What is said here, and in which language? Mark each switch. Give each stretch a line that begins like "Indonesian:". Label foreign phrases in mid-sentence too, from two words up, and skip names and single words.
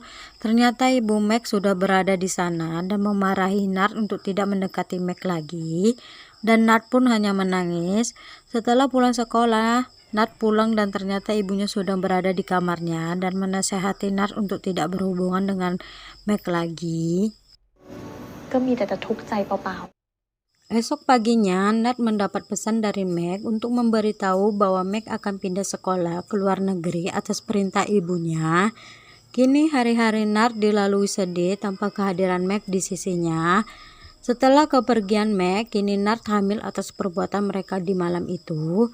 Indonesian: Ternyata ibu Mac sudah berada di sana dan memarahi Nart untuk tidak mendekati Mac lagi. Dan Nart pun hanya menangis. Setelah pulang sekolah, Nart pulang dan ternyata ibunya sudah berada di kamarnya dan menasehati Nart untuk tidak berhubungan dengan Mac lagi.
Thai: ก็มีแต่จะทุกข์ใจเปล่า
Indonesian: Esok paginya, Nat mendapat pesan dari Meg untuk memberitahu bahwa Meg akan pindah sekolah ke luar negeri atas perintah ibunya. Kini hari-hari Nat dilalui sedih tanpa kehadiran Meg di sisinya. Setelah kepergian Meg, kini Nat hamil atas perbuatan mereka di malam itu.